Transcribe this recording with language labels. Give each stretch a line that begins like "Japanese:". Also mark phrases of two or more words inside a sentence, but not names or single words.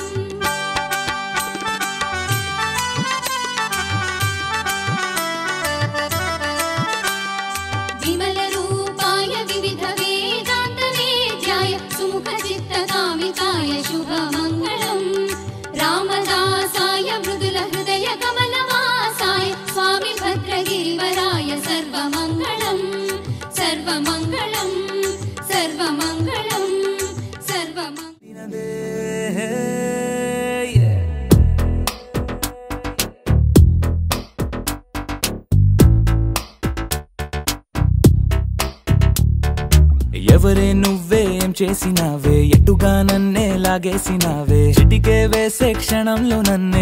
Sanskrit: विमलरूपाय विविधवेदान्तवेद्याय सुमुखचित्तकामिताय शुभमङ्गलम् रामदासाय मृदुलहृदयकमलवासाय स्वामी भद्रगिरिवराय सर्वमङ्गलम् सर्वमङ्गलम् सर्वमङ्गलम् सर्वमङ्गलम्
Telugu: ఎవరే నువ్వేం చేసినావే ఎటుగా నన్నే లాగేసినావే చిటికే వేసే క్షణంలో నన్నే